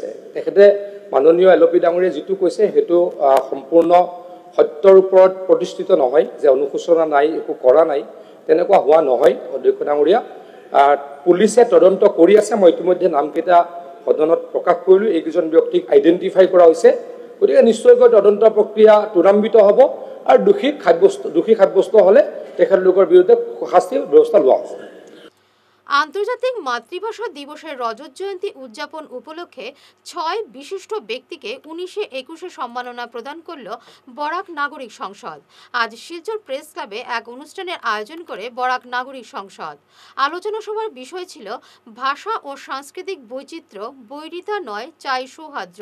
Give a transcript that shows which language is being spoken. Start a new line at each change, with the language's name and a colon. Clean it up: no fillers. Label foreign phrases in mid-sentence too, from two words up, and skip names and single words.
Assamese: তেখেতে মাননীয় LOP ডাঙৰীয়ে যিটো কৈছে সেইটো সম্পূৰ্ণ সত্যৰ ওপৰত প্ৰতিষ্ঠিত নহয়, যে অনুশোচনা নাই, একো কৰা নাই, তেনেকুৱা হোৱা নহয় অধ্যক্ষ ডাঙৰীয়া। পুলিচে তদন্ত কৰি আছে। মই ইতিমধ্যে নামকেইটা সদনত প্ৰকাশ কৰিলোঁ। এইকেইজন ব্যক্তিক আইডেণ্টিফাই কৰা হৈছে। গতিকে নিশ্চয়কৈ তদন্ত প্ৰক্ৰিয়া ত্বৰান্বিত হ'ব আৰু দোষী সাব্যস্ত হ'লে তেখেতলোকৰ বিৰুদ্ধে শাস্তিৰ ব্যৱস্থা লোৱা হ'ব।
Bangla: আন্তর্জাতিক মাতৃভাষা দিবসের রজত জয়ন্তী উদযাপন উপলক্ষে 6 বিশিষ্ট ব্যক্তিকে 19-21 সম্মাননা প্রদান করল বরাক নাগরিক সংসদ। আজ শিলচর প্রেস ক্লাবে এক অনুষ্ঠানের আয়োজন করে বরাক নাগরিক সংসদ। আলোচনা সভার বিষয় ছিল ভাষা ও সাংস্কৃতিক বৈচিত্র্য, বৈরিতা নয়, চাই সৌহার্দ্য।